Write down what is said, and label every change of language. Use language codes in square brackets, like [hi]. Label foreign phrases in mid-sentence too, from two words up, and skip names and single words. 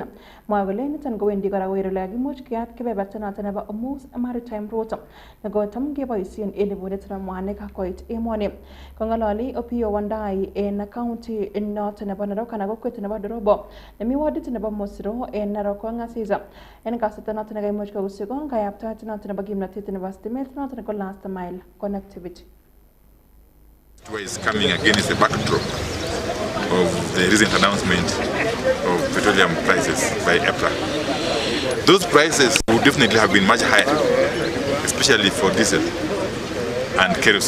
[kln] Mwoe kole niton kowendi kora kokere ole kakimuch keyat kebeberta noton nebo Hormuz Maritime Route nekotam boisien en ibunet nebo mwanik koit emoni. Kong'ololi Opiyo Wandai en county noton nebo Narok anan kokwet nebo Dorobo nemi wardit nebo Mosiro en Narok kong'asisa en kasarta noton nekaimuch kousiko kayaptaet noton nebo kimnotet nebo stimet noton ko [en] last mile connectivity. Is coming against the backdrop of the recent announcement of petroleum prices by EPRA. Those prices would definitely have been much higher, especially for diesel and kerosene.